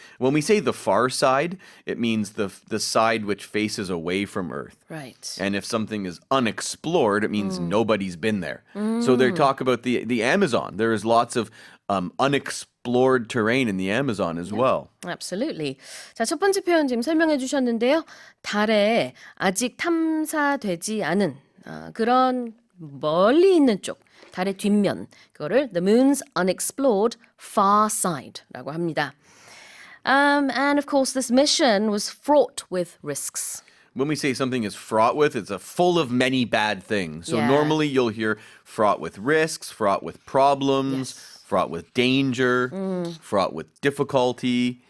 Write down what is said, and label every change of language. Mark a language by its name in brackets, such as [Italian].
[English] When we say the far side, it means the side which faces away from Earth. Right. And if something is unexplored, it means nobody's been there. So they talk about the Amazon. There is lots of unexplored terrain in the Amazon as well. Absolutely. [Korean] 자, 첫 번째 표현 지금 설명해 주셨는데요. 달에 아직 탐사되지 않은 그런 멀리 있는 쪽, 달의 뒷면, 그거를 [English] the moon's unexplored far side [Korean] 라고 합니다. [English] And of course, this mission was fraught with risks. When we say something is fraught with, it's full of many bad things. So Yeah. normally you'll hear fraught with risks, fraught with problems, fraught with danger, fraught with difficulty.